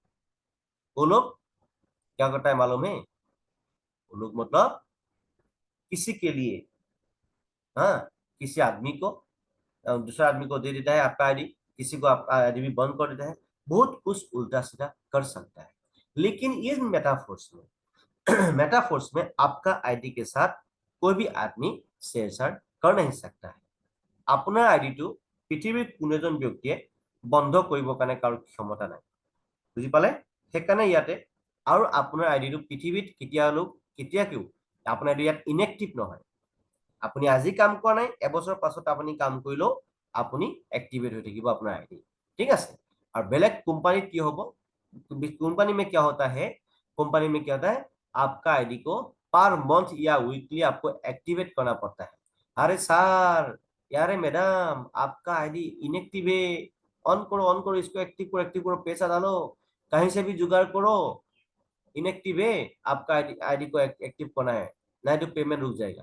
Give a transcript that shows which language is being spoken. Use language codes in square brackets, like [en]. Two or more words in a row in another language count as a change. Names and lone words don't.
[hi] वो लोग क्या करता है मालूम है? वो लोग मतलब किसी के लिए, हाँ, किसी आदमी को दूसरा आदमी को दे देता है आपका आईडी, किसी को आपका आईडी भी बंद कर देता है, बहुत कुछ उल्टा सीधा कर सकता है। लेकिन ये मेटाफोर्स में मेटाफोर्स में आपका आईडी के साथ कोई भी आदमी छेड़छाड़ कर नहीं सकता है। [as] আপোনাৰ আইডিটো পৃথিৱীৰ কোনো এজন ব্যক্তিয়ে বন্ধ কৰিবৰ কাৰণে কাৰো ক্ষমতা নাই। বুজি পালে? সেইকাৰণে ইয়াতে আৰু আপোনাৰ আইডিটো পৃথিৱীত কেতিয়াও আপোনাৰ আইডি ইয়াত ইনএক্টিভ নহয়। আপুনি আজি কাম কৰা নাই, এবছৰ পাছত আপুনি কাম কৰিলেও আপুনি एक्टिवेट হৈ থাকিব আপোনাৰ आईडी। ঠিক আছে, [hi] और बेलेग कंपनी की होगा, कंपनी में क्या होता है, कंपनी में क्या होता है, आपका आईडी को पर मंथ या वीकली आपको एक्टिवेट करना पड़ता है। अरे सर, यारे मैडम आपका आईडी इनएक्टिव है, ऑन करो इसको, एक्टिव करो, पैसा डालो, कहीं से भी जुगाड़ करो, इनएक्टिव है, आपका आईडी आईडी को एक्टिव करना है, नहीं तो पेमेंट रुक जाएगा।